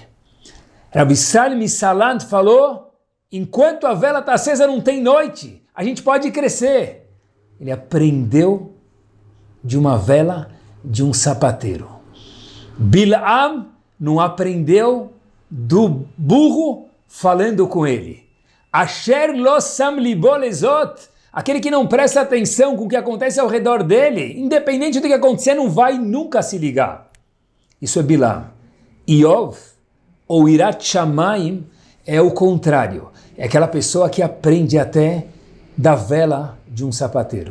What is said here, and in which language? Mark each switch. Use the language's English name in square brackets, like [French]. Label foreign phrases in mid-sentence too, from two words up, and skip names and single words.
[Portuguese] Rav Israel Misalant falou, enquanto a vela está acesa não tem noite, a gente pode crescer. Ele aprendeu de uma vela de um sapateiro. Bilam não aprendeu do burro falando com ele. [Hebrew] אשר לא שם לבו לזאת, [Portuguese] aquele que não presta atenção com o que acontece ao redor dele, independente do que acontecer, não vai nunca se ligar. Isso é Bilam. Yov, ou [Hebrew] יראת שמים, [Portuguese] é o contrário. É aquela pessoa que aprende até da vela de um sapateiro.